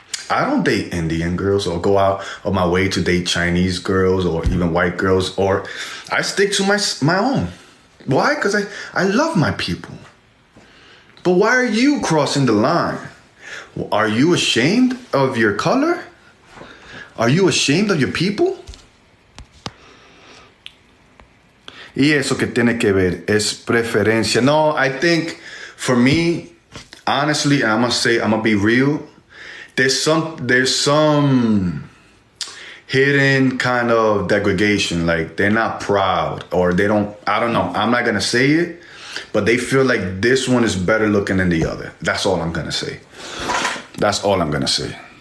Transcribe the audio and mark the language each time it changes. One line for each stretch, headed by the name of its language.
English: I don't date Indian girls or go out of my way to date Chinese girls or even white girls, or I stick to my own. Why? Because I love my people. But why are you crossing the line? Are you ashamed of your color? Are you ashamed of your people?
Spanish: Y eso que tiene que ver es preferencia.
English: No, I think for me, honestly, and I'm gonna be real, there's some hidden kind of degradation. Like they're not proud, or I don't know. I'm not gonna say it, but they feel like this one is better looking than the other. That's all I'm gonna say. That's all I'm gonna say.